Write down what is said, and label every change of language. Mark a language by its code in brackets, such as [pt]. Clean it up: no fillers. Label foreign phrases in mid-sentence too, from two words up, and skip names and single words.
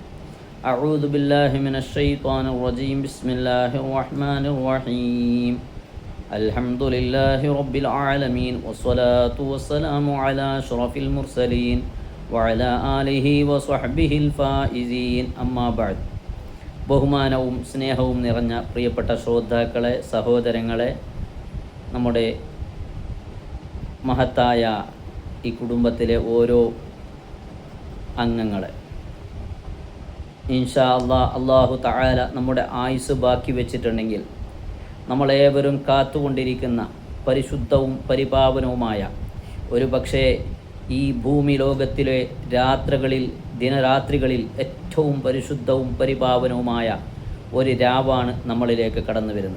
[ar] أعوذ بالله من الشيطان الرجيم. بسم الله الرحمن الرحيم. الحمد لله رب العالمين والصلاة والسلام على أشرف المرسلين وعلى آله وصحبه الفائزين. أما بعد. [ml] ബഹുമാനവും സ്നേഹവും നിറഞ്ഞ പ്രിയപ്പെട്ട ശ്രോതാക്കളെ, സഹോദരങ്ങളെ, നമ്മുടെ മഹത്തായ ഈ കുടുംബത്തിലെ ഓരോ അംഗങ്ങളെ [ar] إن شاء الله تعالى [ml] നമ്മുടെ ആയുസ് ബാക്കി വെച്ചിട്ടുണ്ടെങ്കിൽ നമ്മളേവരും കാത്തുകൊണ്ടിരിക്കുന്ന പരിശുദ്ധവും പരിപാവനവുമായ ഒരു പക്ഷേ ഈ ഭൂമി ലോകത്തിലെ ദിനരാത്രികളിൽ ഏറ്റവും പരിശുദ്ധവും പരിപാവനവുമായ ഒരു രാവാണ് നമ്മളിലേക്ക് കടന്നു വരുന്നത്.